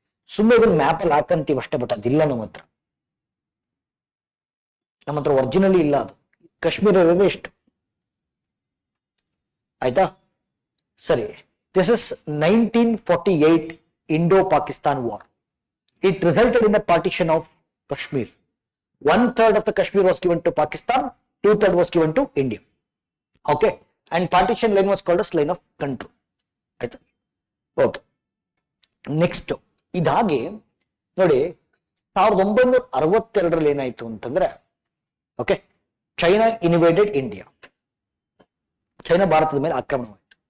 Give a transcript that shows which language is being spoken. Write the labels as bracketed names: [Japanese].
[Kannada] ಸುಮ್ಮನೆ ಇದನ್ನ ಮ್ಯಾಪ್ ಅಲ್ಲಿ ಹಾಕಂತೀವಿ ಅಷ್ಟೇ, ಬಟ್ ಅದಿಲ್ಲ ನಮ್ಮ ಹತ್ರ. ನಮ್ಮ ಹತ್ರ ಒರಿಜಿನಲಿ ಇಲ್ಲ ಅದು. ಕಾಶ್ಮೀರ ಇರೋದೇ ಇಷ್ಟು. ಆಯ್ತಾ? ಸರಿ. [English] This is 1948 Indo-Pakistan war. It resulted in the partition of Kashmir. 1/3 of the Kashmir was given to Pakistan, 2/3 was given to India. Okay, and partition line was called as line of control. [Kannada] ಆಯ್ತಾ? Okay, next ಇದಾಗಿ ನೋಡಿ 1962 ಏನಾಯ್ತು ಅಂತಂದ್ರೆ, okay, [English] China invaded India. [Kannada] China ಭಾರತದ ಮೇಲೆ ಆಕ್ರಮಣವಾಯಿತು.